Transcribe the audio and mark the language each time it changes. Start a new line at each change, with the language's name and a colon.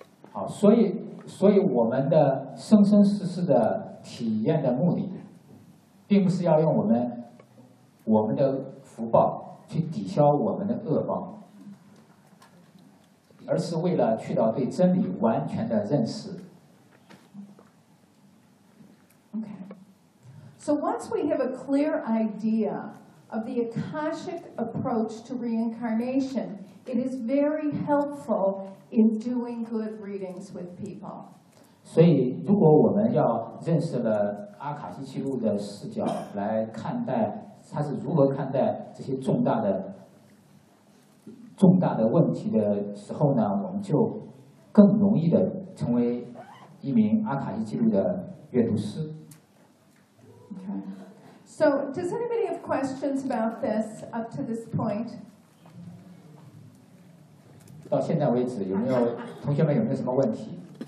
Chinese: 好，所以我们的生生世世的体验的目的。并不是要用我们的福报去抵消我们的恶报，而是为了去到对真理完全的认识。
English: Okay. So once we have a clear idea of the Akashic approach to reincarnation, it is very helpful in doing good readings with people.
Chinese: 所以，如果我们要认识了。阿卡西记录的视角来看待他是如何看待这些重大的问题的时候呢，我们就更容易的成为一名阿卡西记录的阅读师。
English: Okay. So does anybody have questions about this up to this point?
Chinese: 到现在为止有没有同学们有没有什么问题？